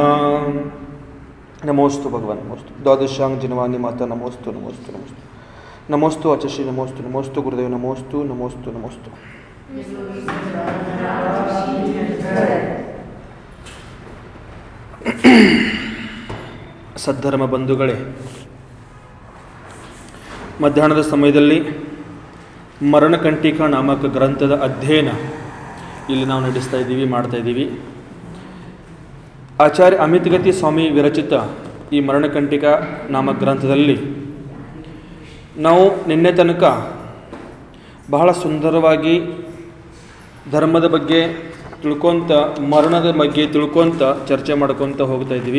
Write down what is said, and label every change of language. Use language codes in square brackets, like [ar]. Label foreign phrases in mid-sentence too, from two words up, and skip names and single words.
[hi] नमोस्तु भगवान नमोस्तु द्वादशांग जिनवानी माता नमोस्तु नमोस्तु नमोस्तु नमोस्तु आचार्य नमोस्तु नमोस्तु गुरुदेव नमोस्तु नमोस्तु नमोस्तु। [kn] ಸದ್ಧರ್ಮ ಬಂಧುಗಳೇ, ಮಧ್ಯಾಹ್ನದ ಸಮಯದಲ್ಲಿ ಮರಣಕಂಟಿಕಾ ನಾಮಕ ಗ್ರಂಥದ ಅಧ್ಯಯನ ಇಲ್ಲಿ ನಾವು ನಡೆಸ್ತಾ ಇದ್ದೀವಿ, ಮಾಡ್ತಾ ಇದ್ದೀವಿ. ಆಚಾರ್ಯ ಅಮಿತಗತಿ ಸ್ವಾಮಿ ವಿರಚಿತ ಈ ಮರಣಕಂಟಿಕಾ ನಾಮಕ ಗ್ರಂಥದಲ್ಲಿ ನಾವು ನಿನ್ನೆ ತನಕ ಬಹಳ ಸುಂದರವಾಗಿ ಧರ್ಮದ ಬಗ್ಗೆ ತಿಳ್ಕೊತ, ಮರಣದ ಬಗ್ಗೆ ತಿಳ್ಕೊತ, ಚರ್ಚೆ ಮಾಡ್ಕೊತ ಹೋಗ್ತಾ ಇದ್ದೀವಿ.